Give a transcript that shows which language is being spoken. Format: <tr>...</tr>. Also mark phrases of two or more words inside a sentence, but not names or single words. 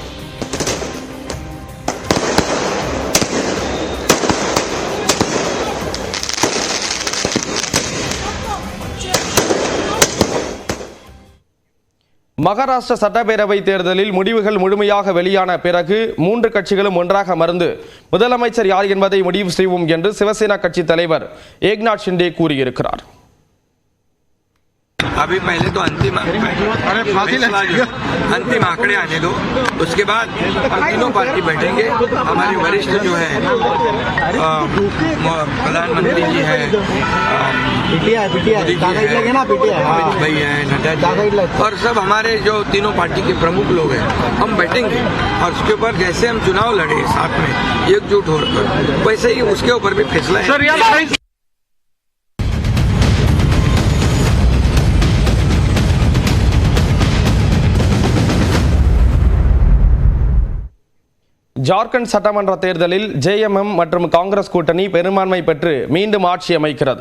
<ta>மகாராஷ்டிரா சட்டப்பேரவை தேர்தலில் முடிவுகள் முழுமையாக வெளியான பிறகு 3 கட்சிகளும் ஒன்றாக அமர்ந்து முதலமைச்சர் யார் என்பதை முடிவு செய்வோம் என்று சிவசேனா கட்சி தலைவர் ஏக்நாத் ஷிண்டே கூறியிருக்கிறார்.</ta> <hi>अभी पहले तो अंतिम आंकड़े आने दो, उसके बाद तीनों पार्टी बैठेंगे. हमारे वरिष्ठ जो है प्रधानमंत्री जी है, अमित भाई है, नड्डा जी और सब हमारे जो तीनों पार्टी के प्रमुख लोग हैं, हम बैठेंगे और उसके ऊपर जैसे हम चुनाव लड़े साथ में एकजुट होकर, वैसे ही उसके ऊपर भी फैसला है.</hi> <ta>ஜார்க்கண்ட் சட்டமன்ற தேர்தலில் JMM மற்றும் காங்கிரஸ் கூட்டணி பெரும்பான்மை பெற்று மீண்டும் ஆட்சி அமைக்கிறது.</ta>